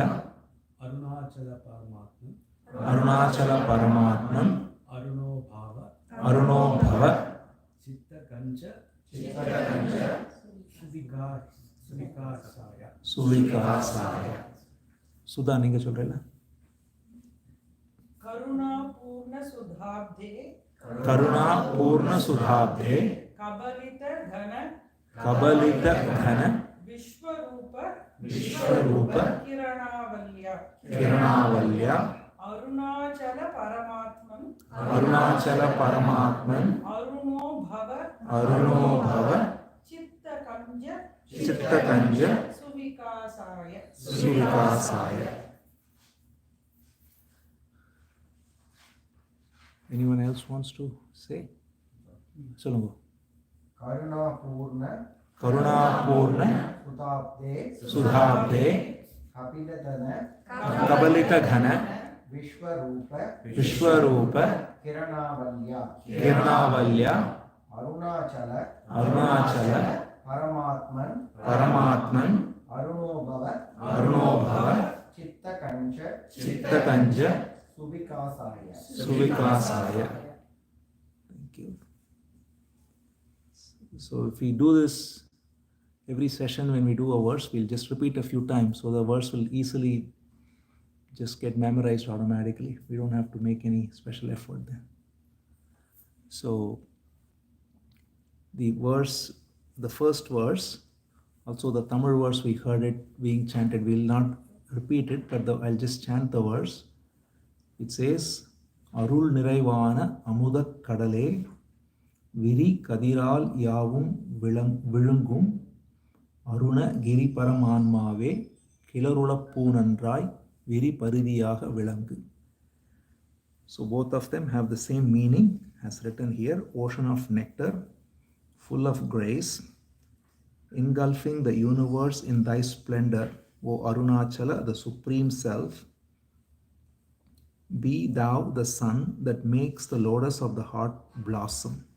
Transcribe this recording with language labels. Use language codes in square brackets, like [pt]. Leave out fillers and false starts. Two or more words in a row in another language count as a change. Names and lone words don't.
[sa] Arunachala परमात्मन् अरुणो भव चित्त कञ्ज सुविकासाय. [ta] சுதா நீங்க சொல்றீங்களா? [sa] करुणा पूर्ण सुधाब्धे करुणा पूर्ण सुधाब्धे कबलित घन कबलित घन विश्वरूप விஸ்வரூப किरणावल्य கிரணாவல்யா अरुणाचल परमात्मन अरुणाचल परमात्मन् अरुणो भव अरुणो भव चित्तकंज சித்தகஞ்ச सुविकासाय சுவிகாசாய. [en] Anyone else wants to say? [ta] சொல்லுங்க. [sa] करुणापूर्ण கருணாபூர்ண सुताब्दे சுதாப்தே कपिलतन कबलित घन विश्वरूप விஸ்வரூப किरणावल्या கிரணாவல்யா अरुणाचल அருணாச்சல परमात्मन பரமாத்மன் अरुणोभव அருணோபவ चित्तकंच சித்தகஞ்ச सुविकासाय [en] சுவிகாசாய. Thank you. So if we do this every session, when we do a verse, we'll just repeat a few times, so the verse will easily just get memorized automatically. We don't have to make any special effort there. So the verse, the first verse, also the Tamil verse, we heard it being chanted. We will not repeat it, but I'll just chant the verse. It says, [ta] அருள் நிறைவான அமுதக் கடலே விரி கதிரால் யாவும் விழுங்கும் அருணகிரி பரமான்மாவே கிளருளப்பூ நன்றாய் விரி பரிதியாக விளங்கு. [en] So both of them have the same meaning as written here. Ocean of nectar, full of grace, engulfing the universe in thy splendor, O Arunachala, the Supreme Self. Be thou the sun that makes the lotus of the heart blossom.